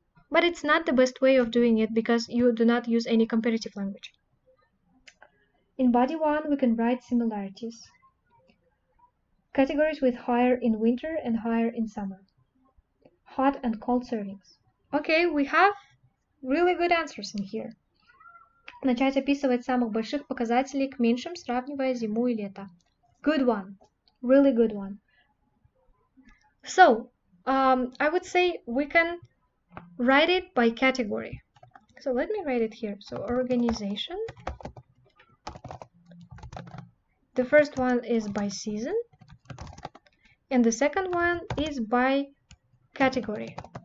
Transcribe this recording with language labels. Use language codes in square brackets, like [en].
[en] But it's not the best way of doing it because you do not use any comparative language. In body 1, we can write similarities. Categories with higher in winter and higher in summer. Hot and cold servings. Okay, we have really good answers in here. [ru] Начать описывать самых больших показателей к меньшим, сравнивая зиму и лето. [en] Good one. Really good one. So, I would say we can write it by category. So let me write it here. So organization. The first one is by season. And the second one is by category.